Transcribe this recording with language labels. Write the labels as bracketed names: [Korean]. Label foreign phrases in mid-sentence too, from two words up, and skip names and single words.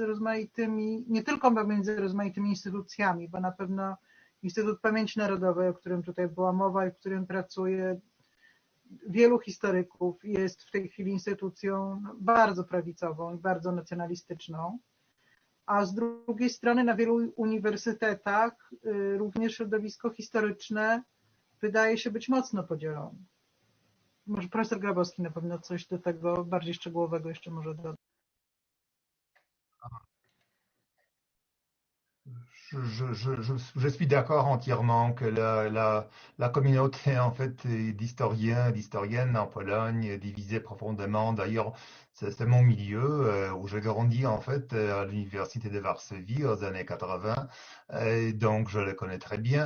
[Polish] rozmaitymi, nie tylko między rozmaitymi instytucjami, bo na pewno Instytut Pamięci Narodowej, o którym tutaj była mowa i w którym pracuje wielu historyków, jest w tej chwili instytucją bardzo prawicową i bardzo nacjonalistyczną, a z drugiej strony na wielu uniwersytetach również środowisko historyczne wydaje się być mocno podzielone. Może profesor Grabowski na pewno coś do tego bardziej szczegółowego jeszcze może dodać. [French] Je suis d'accord entièrement que la communauté en fait d'historiens, d'historiennes en Pologne est divisée profondément. D'ailleurs, c'est mon milieu où j'ai grandi en fait à l'université de Varsovie aux années 80, et donc je le connais très bien.